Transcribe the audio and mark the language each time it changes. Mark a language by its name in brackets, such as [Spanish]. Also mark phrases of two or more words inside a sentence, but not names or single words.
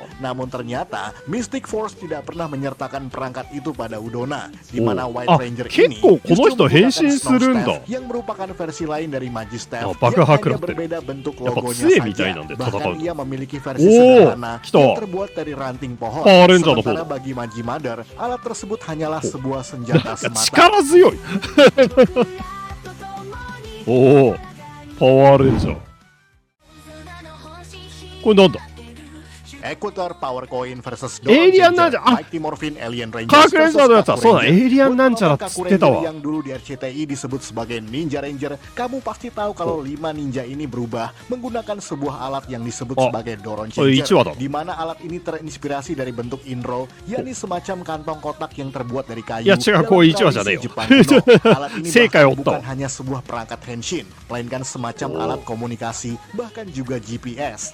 [Indonesian] Namun ternyata Mystic Force tidak pernah menyertakan perangkat itu pada Udona, di mana White Ranger ini justru menggunakan Snow Staff yang merupakan versi lain dari Magi Staff yang hanya berbeda bentuk logonya saja. Bahkan ia memiliki versi sederhana yang terbuat dari ranting pohon. Sementara bagi Magi Mother, alat tersebut hanyalah sebuah senjata semata. [Japanese] 力強い。おお、パワーレンジャー。これなんだ。 Equator Power Coin versus エイリアンなんちゃら、 Mighty Morphin Alien Rangers 科学レンジャーのやつはそうだ、エイリアンなんちゃらっつってたわ。 [Indonesian] yang dulu di RCTI disebut sebagai Ninja Ranger. Kamu pasti tahu kalau 5 ninja ini berubah menggunakan sebuah alat yang disebut sebagai Doron Changer, di mana alat ini terinspirasi dari bentuk Inro, yakni semacam kantong kotak yang terbuat dari kayu. Dalam tradisi Jepang kuno, alat ini bukan hanya sebuah perangkat henshin, melainkan semacam alat komunikasi, bahkan juga GPS.